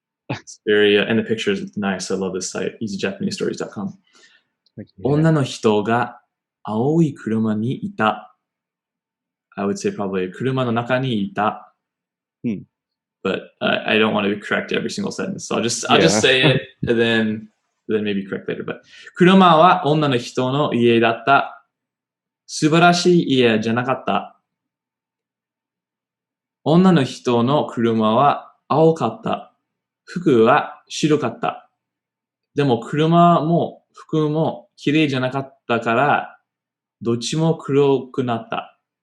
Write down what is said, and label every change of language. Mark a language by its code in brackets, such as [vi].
[en] It's very, and the picture is nice. I love this site, easyjapanesestories.com. [ja] 女の人が青い車にいた. [en] I would say probably [ja] 車の中にいた. [en] But I don't want to correct every single sentence, so I'll just say it and then maybe correct later. [ja] But 車は女の人の家だった。素晴らしい家じゃなかった。女の人の車は青かった。服は白かった。でも車も服も綺麗じゃなかったから、どっちも黒くなった。